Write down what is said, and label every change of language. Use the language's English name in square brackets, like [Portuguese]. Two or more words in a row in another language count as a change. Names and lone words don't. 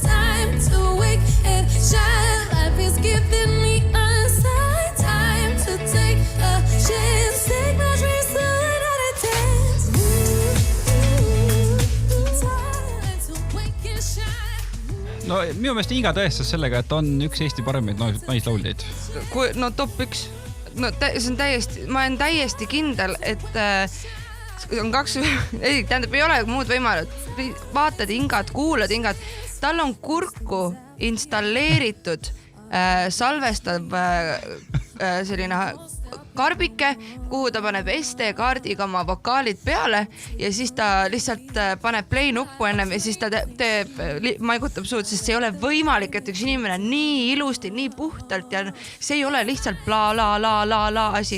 [English] Time to wake and shine, life is giving me a sign. Time to take a chance, take my dreams to another dance. Time to wake and shine. [Estonian] No minu meelest Inga tõestas sellega, et on üks Eesti paremaid naislauljaid. No top 1. No see on täiesti, ma olen täiesti kindel, et on tähendab, ei ole muud võimalust. Vaatad Ingat, kuulad Ingat. Tal on kurku installeeritud salvestav selline karbike, kuhu ta paneb SD-kaardiga oma vokaalid peale ja siis ta lihtsalt paneb play nuppu ennem ja siis ta maigutab suud, sest see ei ole võimalik, et üks inimene nii ilusti, nii puhtalt ja see ei ole lihtsalt bla la la la la asi.